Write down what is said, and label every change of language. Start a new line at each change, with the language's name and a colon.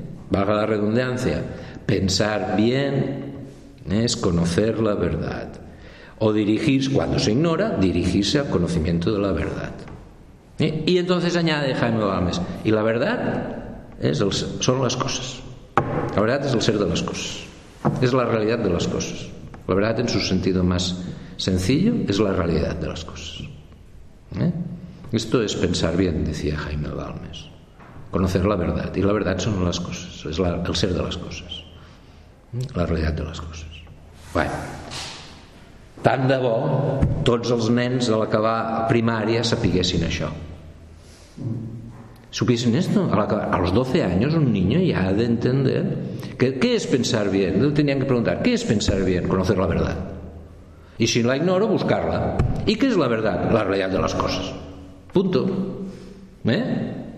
Spanish: Valga la redundancia. Pensar bien es conocer la verdad. O dirigirse, cuando se ignora, dirigirse al conocimiento de la verdad. Y entonces añade Jaime Balmes, y la verdad
Catalan: És el, són les coses. La veritat és el ser de les coses. És la realitat de les coses. La veritat,
Spanish: en su sentido más sencillo, es la realidad de las cosas. ¿Eh? Esto es pensar bien, decía Jaime Balmes. Conocer la verdad. Y la verdad son las cosas. Es la, el ser de las cosas. La realidad de las cosas. Bueno.
Catalan: Tant de bo tots els nens de l'acabar primària sapiguessin això.
Spanish: ¿Supiesen esto? A los 12 años un niño ya ha de entender. ¿Qué es pensar bien? Lo tenían que preguntar. ¿Qué es pensar bien? Conocer la verdad. Y si la ignoro, buscarla. ¿Y qué es la verdad? La realidad de las cosas. Punto. ¿Eh?